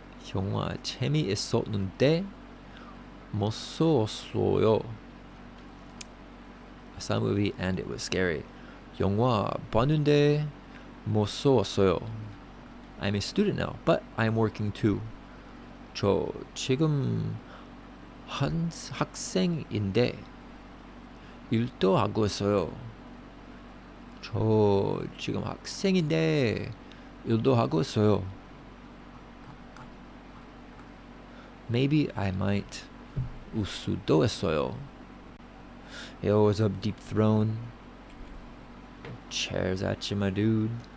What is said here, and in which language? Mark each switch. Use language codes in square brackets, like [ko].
[ko] 영화 재미있었는데 무서웠어요. [en] I saw a movie and it was scary. [ko] 영화 봤는데 무서웠어요. [en] I'm a student now, but I'm working too. [ko] 저 지금 학생인데 일도 하고 있어요. 저 지금 학생인데 일도 하고 있어요. [en] Maybe I might [ko] 울 수도 있어요. [en] Yo, what's up, Deep Throne? Chairs at you, my dude.